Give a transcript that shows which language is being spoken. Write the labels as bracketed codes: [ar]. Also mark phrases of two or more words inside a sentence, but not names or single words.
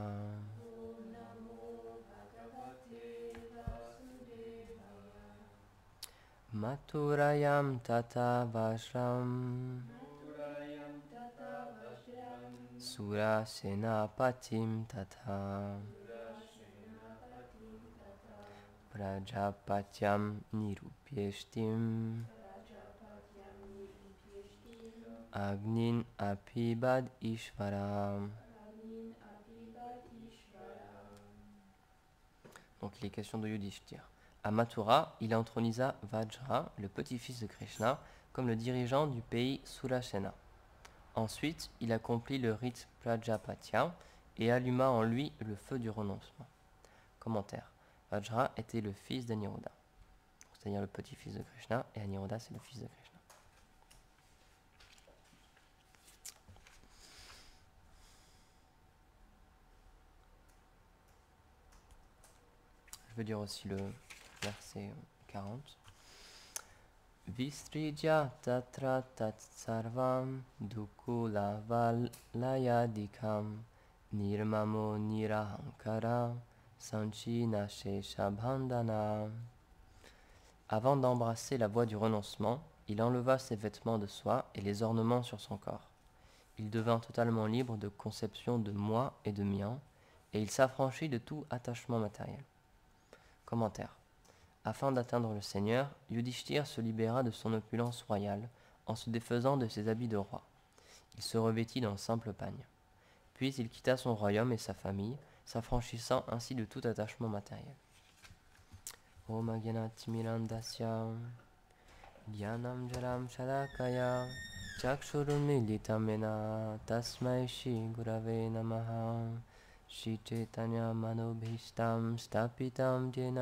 [sa] मथुरायां तथा वज्रं शूर सेनापतिं तथा प्राजापत्यं निरूप्येष्टिम् अग्नीन् अपिबद् ईश्वरम्. [fr] Donc les questions de Yudhishthir. À Mathura, il intronisa Vajra, le petit-fils de Krishna, comme le dirigeant du pays Surasena. Ensuite, il accomplit le rite Prajapatya et alluma en lui le feu du renoncement. Commentaire. Vajra était le fils d'Aniruddha, c'est-à-dire le petit-fils de Krishna, et Aniruddha c'est le fils de Krishna. Je veux dire aussi le verset 40. [sa] विसृज्य तत्र तत् सर्वं दुकूल वलयादिकं निर्ममो निरहङ्कार संचिन शेष बन्धन. [fr] Avant d'embrasser la voie du renoncement, il enleva ses vêtements de soie et les ornements sur son corps. Il devint totalement libre de conception de moi et de mien, et il s'affranchit de tout attachement matériel. Commentaire. Afin d'atteindre le Seigneur, Yudhishthir se libéra de son opulence royale en se défaisant de ses habits de roi. Il se revêtit d'un simple pagne. Puis il quitta son royaume et sa famille, s'affranchissant ainsi de tout attachement matériel. [sa] ॐ अज्ञानतिमिरान्धस्य ज्ञानम् जरम् शलाकया चक्षुरुन्मीलितमेन तस्मै श्री गुरवे नमः श्री चैतन्य मनोभीष्टं स्थापितं जेन